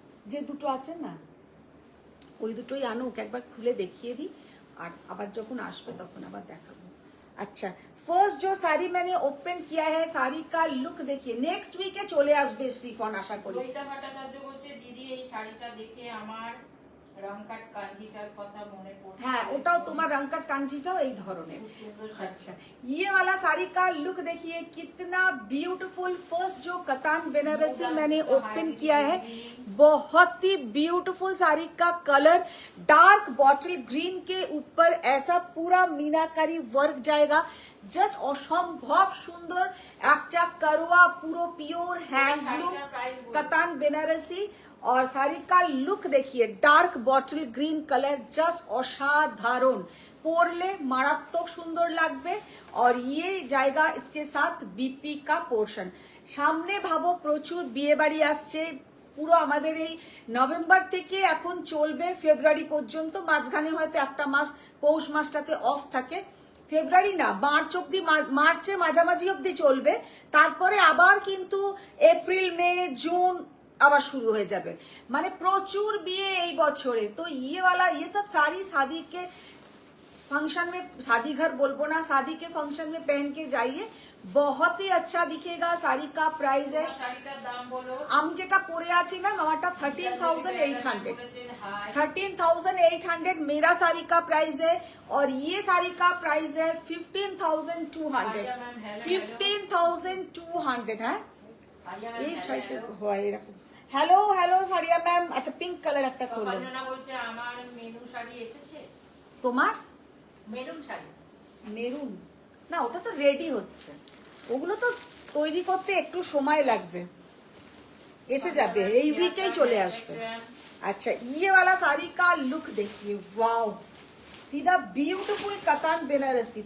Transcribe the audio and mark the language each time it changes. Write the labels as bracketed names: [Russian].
[Bangla] যে দুটো আছে না ওই দুটোই আনো, ওকে একবার খুলে দেখিয়ে দিই, আর আবার যখন আসবে তখন আবার দেখাবো। [Hindi] अच्छा, फर्स्ट जो साड़ी मैंने ओपन किया है, साड़ी का लुक देखिए। [English] next week [Bangla] চলে আসবে সিফন আশা করি। লইতা ভট্টাচার্য বলছে দিদি এই শাড়িটা দেখে আমার রংকাট কাঞ্জিটার কথা মনে পড়ছে। হ্যাঁ, ওটাও তোমার রংকাট কাঞ্জিটাও এই ধরনের। [Hindi] अच्छा, ये वाला साड़ी का लुक देखिए कितना ब्यूटीफुल। फर्स्ट जो कतान बेनारसी मैंने ओपन किया है, बहुत ही ब्यूटीफुल साड़ी का कलर, डार्क बॉटल ग्रीन के ऊपर ऐसा पूरा मीनाकारी वर्क जाएगा, [Bangla] জাস্ট অসম্ভব সুন্দর একটা করোয়া পুরো পিওর হ্যান্ডলুম কাতান বেনারসি। [Hindi] और साड़ी का लुक देखिए, dark bottle green colour, just असाधारण, [Bangla] পরলে মারাত্মক সুন্দর লাগবে। [Hindi] और ये जाएगा इसके साथ बीपी का पोर्शन। [Bangla] সামনে ভাবো প্রচুর বিয়ে বাড়ি আসছে, পুরো আমাদের এই নভেম্বর থেকে এখন চলবে ফেব্রুয়ারি পর্যন্ত, মাঝখানে হয়তো একটা মাস পৌষ মাসটাতে অফ থাকে, ফেব্রুয়ারি না মার্চ অব্দি, মার্চে মাঝামাঝি অব্দি চলবে, তারপরে আবার কিন্তু এপ্রিল মে জুন আবার শুরু হয়ে যাবে, মানে প্রচুর বিয়ে এই বছরে। [Hindi] তো ये सब साड़ी शादी के फंक्शन में, शादी घर [Bangla] बोलबो ना, [Hindi] शादी के फंक्शन में पहन के जाइए, बहुत ही अच्छा दिखेगा। साड़ी का प्राइस है, [Bangla] শাড়িটার দাম বলো। আমি যেটা পরে আছি ম্যাম আমারটা 13,800, 13,800 [Hindi] मेरा साड़ी का प्राइस है। और ये साड़ी का प्राइस है 15,200, 15,200 है। [Bangla] এই শাড়িটা হয় এরকম। হ্যালো হ্যালো ফারিয়া ম্যাম, আচ্ছা পিঙ্ক কালার একটা করলো। অঞ্জনা বলছে আমার মেরুন শাড়ি এসেছে। তোমার মেরুন শাড়ি, মেরুন না, ওটা তো রেডি হচ্ছে, ওগুলো তো তৈরি করতে একটু সময় লাগবে, এসে যাবে, এই উইকেই চলে আসবে। [Hindi] अच्छा ये वाला साड़ी का लुक देखिए, वाओ, सीधा ब्यूटीफुल कतान बेनारसी।